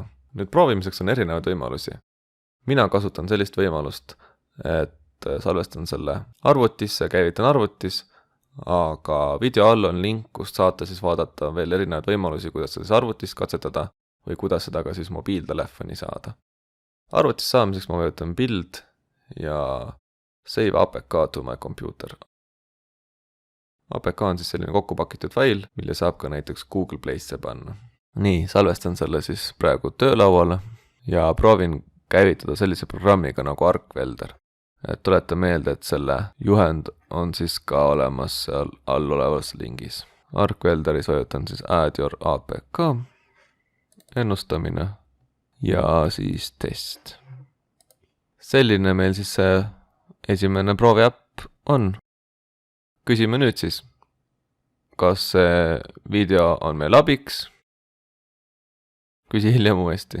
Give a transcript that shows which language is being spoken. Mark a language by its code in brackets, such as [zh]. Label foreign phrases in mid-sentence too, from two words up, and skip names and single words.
[et] Nüüd proovimiseks on erinevaid võimalusi. Mina kasutan sellist võimalust, et salvestan selle arvutisse, käivitan arvutis, aga video all on link, kust saate siis vaadata veel erinevaid võimalusi, kuidas seda siis arvutis katsetada või kuidas seda ka siis mobiiltelefoni saada. Arvutis saamiseks ma vajutan build ja [en] save APK to my computer. [et] APK on siis selline kokkupakitud fail, mille saab ka näiteks Google Play'sse panna. Nii, salvestan selle siis praegu töölauale ja proovin käivitada sellise programmiga nagu ArcWelder. Tuleta meelde, et selle juhend on siis ka olemas seal all olevas lingis. ArcWelderis vajutan siis [en] add your APK, [et] ennustamine ja siis test. Selline meil siis see esimene prooviäpp on. Küsime nüüd siis, kas see video on meil abiks? Küsi hiljem uuesti.